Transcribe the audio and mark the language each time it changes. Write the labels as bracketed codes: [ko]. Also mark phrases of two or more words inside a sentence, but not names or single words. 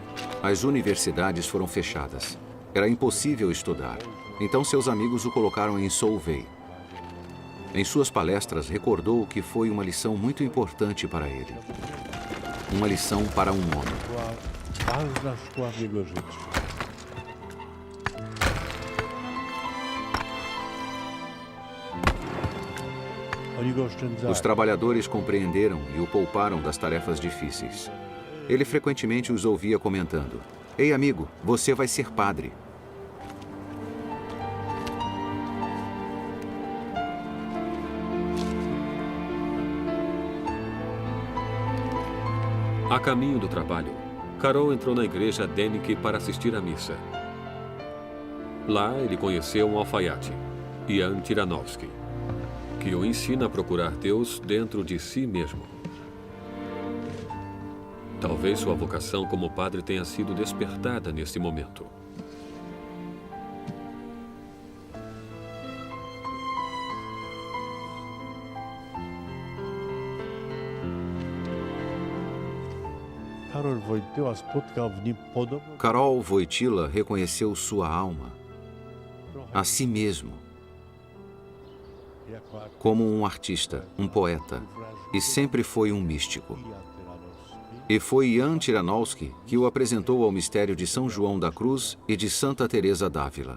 [pt] As universidades foram fechadas. Era impossível estudar. Então seus amigos o colocaram em Solvay. Em suas palestras, recordou que foi uma lição muito importante para ele. Uma lição para um homem. [pl] Ważna szkoła w jego życiu. Oni go oszczędzali. [pt] Os trabalhadores compreenderam e o pouparam das tarefas difíceis. Ele frequentemente os ouvia comentando: "Ei, amigo, você vai ser padre." A caminho do trabalho, Karol entrou na igreja Denik para assistir à missa. Lá, ele conheceu um alfaiate, Jan Tyranowski, que o ensina a procurar Deus dentro de si mesmo. Talvez sua vocação como padre tenha sido despertada nesse momento. [pl] Karol Wojtyła spotkał w nim podobną [pt] Karol Wojtyła reconheceu sua alma, a si mesmo, [pl] jako [pt] como um artista, um poeta, e sempre foi um místico. E foi Jan Tyranowski que o apresentou ao mistério de São João da Cruz e de Santa Teresa d'Ávila.